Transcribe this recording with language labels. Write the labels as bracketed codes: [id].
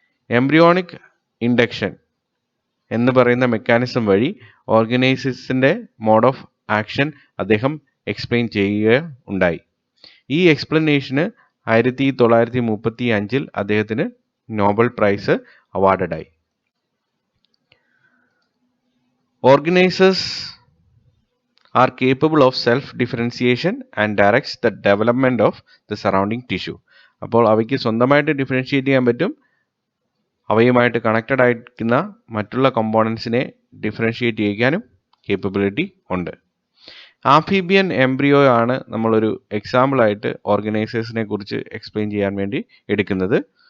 [ml] Embryonic induction എന്ന് പറയുന്ന mechanism വഴി ഓർഗനൈസേഴ്സിൻ്റെ മോഡ് ഓഫ് ആക്ഷൻ അദ്ദേഹം എക്സ്പ്ലെയിൻ ചെയ്യുക ഉണ്ടായി. ഈ എക്സ്പ്ലനേഷന് 1935 അദ്ദേഹത്തിന് Nobel prize അവാർഡഡായി. [en] Organizers are capable of self-differentiation and directs the development of the surrounding tissue. [ml] അപ്പോൾ അവയ്ക്ക് സ്വന്തമായിട്ട് ഡിഫറൻഷിയേറ്റ് ചെയ്യാൻ പറ്റും. അവയുമായിട്ട് കണക്റ്റഡ് ആയിരിക്കുന്ന മറ്റുള്ള കമ്പോണൻസിനെ ഡിഫറൻഷിയേറ്റ് ചെയ്യാനും കേപ്പബിലിറ്റി ഉണ്ട്. ആംഫീബിയൻ എംബ്രിയോ ആണ് നമ്മളൊരു എക്സാമ്പിളായിട്ട് ഓർഗനൈസേഴ്സിനെ കുറിച്ച് എക്സ്പ്ലെയിൻ ചെയ്യാൻ വേണ്ടി എടുക്കുന്നത്.